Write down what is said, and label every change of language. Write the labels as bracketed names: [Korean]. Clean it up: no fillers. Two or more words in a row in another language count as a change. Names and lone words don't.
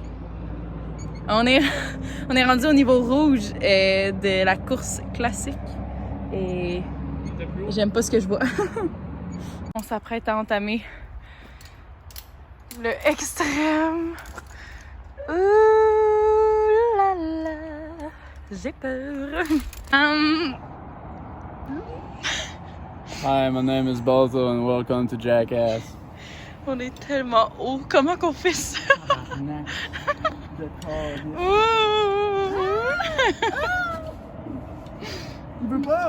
[French] On est rendu au niveau rouge de la course classique. Et j'aime pas ce que je vois. On s'apprête à entamer le extrême. Ouh là là, j'ai peur. [English] Hi, my name is Balto and welcome to Jackass. [French] On est tellement haut. Comment qu'on fait ça? Il veut pas!